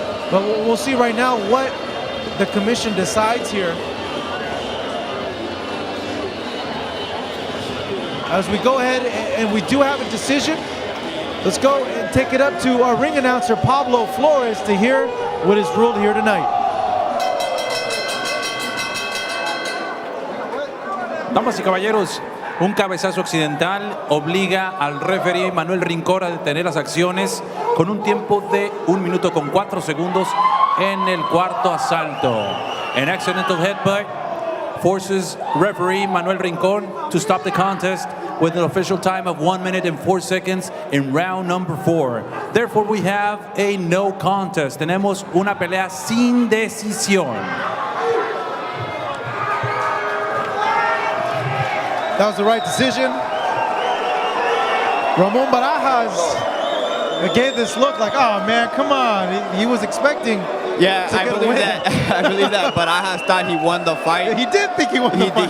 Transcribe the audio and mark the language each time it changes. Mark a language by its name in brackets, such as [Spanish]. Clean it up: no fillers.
[English] But we'll see right now what the commission decides here. As we go ahead and we do have a decision, let's go and take it up to our ring announcer, Pablo Flores, to hear what is ruled here tonight. [Spanish] Damas y caballeros, un cabezazo accidental obliga al referee Manuel Rincón a detener las acciones con un tiempo de 1 minuto con 4 segundos en el cuarto asalto. [English] An accidental headbutt forces referee Manuel Rincón to stop the contest with an official time of 1 minute and 4 seconds in round number 4. Therefore, we have a no contest. [Spanish] Tenemos una pelea sin decisión. [English] That was the right decision. Ramon Barajas gave this look like, oh man, come on. He was expecting Yeah, to I get a believe win. that. I believe that Barajas thought he won the fight. He did think he won the fight.